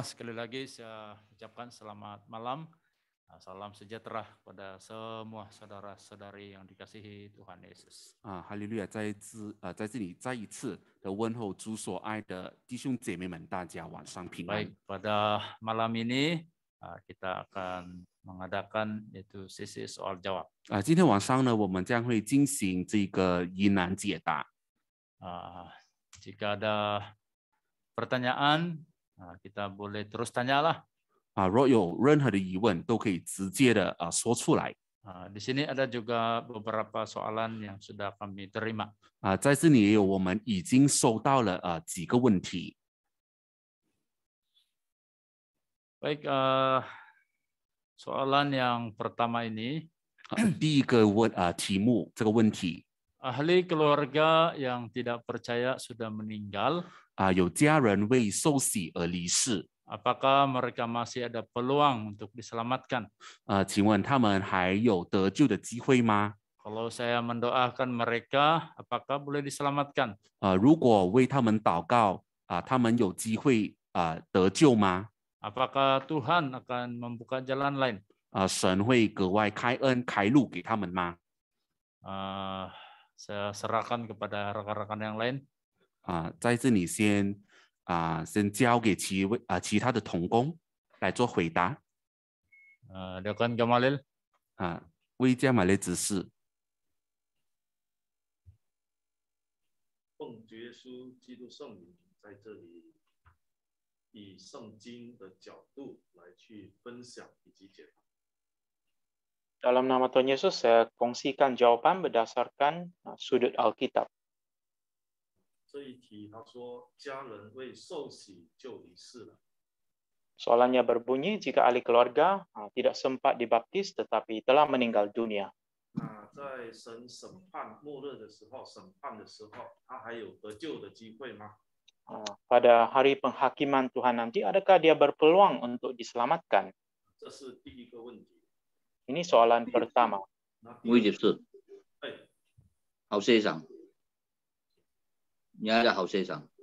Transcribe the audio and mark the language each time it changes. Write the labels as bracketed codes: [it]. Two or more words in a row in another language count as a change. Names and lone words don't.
[ms] Sekali lagi saya ucapkan selamat malam. Salam sejahtera kepada semua saudara-saudari yang dikasihi Tuhan Yesus. [zh] 哈利路亚，在这里再一次的问候主所爱的弟兄姐妹们，大家晚上平安。 [ms] Baik, pada malam ini kita akan mengadakan yaitu sesi soal jawab. [zh] 今天晚上呢，我们将会进行这个疑难解答。 [ms] Jika ada pertanyaan, kita boleh terus tanyalah. [zh] 若有任何的疑问，都可以直接的说出来。 [ms] Di sini ada juga beberapa soalan yang sudah kami terima. [zh] 在这里也有我们已经收到了几个问题。 [ms] Baik, soalan yang pertama ini. [zh] 第一个题目，这个问题。 [ms] Ahli keluarga yang tidak percaya sudah meninggal. [zh] 有家人为受洗而离世。 [ms] Apakah mereka masih ada peluang untuk diselamatkan? [zh] 请问他们还有得救的机会吗？ [ms] Kalau saya mendoakan mereka, apakah boleh diselamatkan? [zh] 如果为他们祷告，他们有机会得救吗？ [ms] Apakah Tuhan akan membuka jalan lain? [zh] 神会格外开恩开路给他们吗？ [ms] Saya serahkan kepada rekan-rekan yang lain. [zh] 在这里先交给其他的同工来做回答。 [ms] Dekan Gamalil. [zh] 为加马列执事。奉主耶稣基督圣名，在这里以圣经的角度来去分享以及解答。 [ms] Dalam nama Tuhan Yesus, saya kongsikan jawaban berdasarkan sudut Alkitab. [zh] 这一题他说，家人为受洗就离世了。 [ms] Soalannya berbunyi, jika ahli keluarga tidak sempat dibaptis tetapi telah meninggal dunia. [zh] 那在神审判末日的时候，他还有得救的机会吗？ [ms] Pada hari penghakiman Tuhan nanti, adakah dia berpeluang untuk diselamatkan? [zh] 这是第一个问题。 [ms] Ini soalan pertama. [zh] 那第二魏执事，哎，侯先生，你好，侯先生。